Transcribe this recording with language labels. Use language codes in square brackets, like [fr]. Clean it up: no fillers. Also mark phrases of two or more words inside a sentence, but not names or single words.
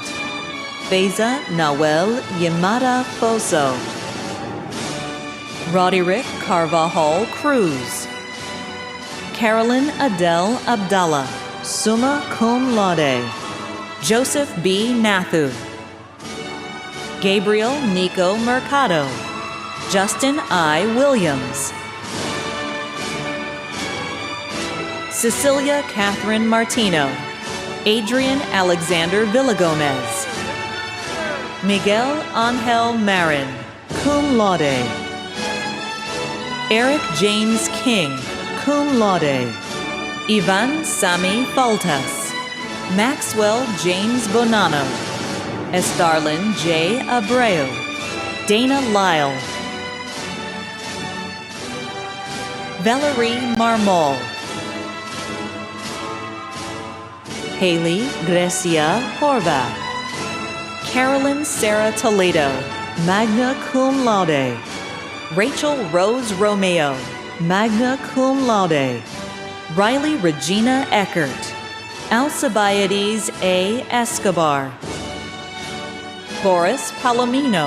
[en] Feza Nawel Yamada Foso. Roderick Carvajal Cruz. Carolyn Adele Abdallah, [la] summa cum laude. [en] Joseph B. Nathu. Gabriel Nico Mercado. Justin I. Williams. Cecilia Catherine Martino. Adrian Alexander Villagomez. Miguel Angel Marin, [la] cum laude. [en] Eric James King, [la] cum laude. [en] Ivan Sami Faltas. Maxwell James Bonanno. Estarlin J. Abreu. Dana Lyle. Valerie Marmol. Haley Grecia Horvath. Carolyn Sarah Toledo, [la] magna cum laude. [en] Rachel Rose Romeo, [la] magna cum laude. [en] Riley Regina Eckert. Alcibiades A. Escobar. Boris Palomino.